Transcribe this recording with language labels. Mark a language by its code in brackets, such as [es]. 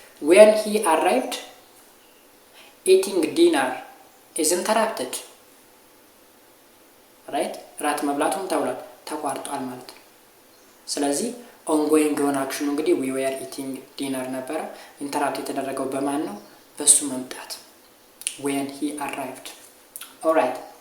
[en] When he arrived, eating dinner is interrupted. Right? [am] ራት መብላቱም ተቋርጧል ማለት ነው። ስለዚህ ongoing የሆነ አክሽኑ እንግዲህ [en] we were eating dinner [am] ነበረ። ኢንተራፕት የተደረገው በማን ነው? በሱ መምጣት [en] when he arrived. [am] Alright.